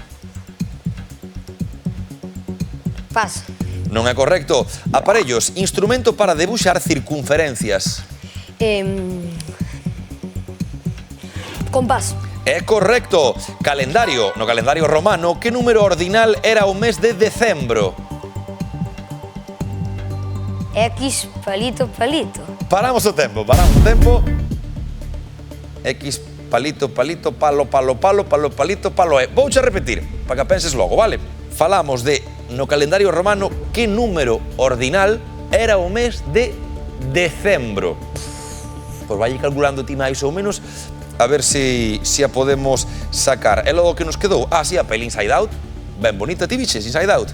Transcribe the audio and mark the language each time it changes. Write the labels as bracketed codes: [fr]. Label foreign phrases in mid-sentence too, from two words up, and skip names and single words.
[gl] Paso. Non é correcto. Aparellos, instrumento para debuxar circunferencias. Compás. É correcto. Calendario, no calendario romano, que número ordinal era o mes de decembro? X, palito, palito. Paramos o tempo. X, palito, palito, palo, palo, palo, palo, palito, palo e. Vouche repetir, para que penses logo, vale? Falamos de, no calendario romano, que número ordinal era o mes de decembro. Pois vai calculando ti máis ou menos, a ver se a podemos sacar. É logo que nos quedou. Ah, sí, a peli Inside Out. Ben bonita, ti viches Inside Out?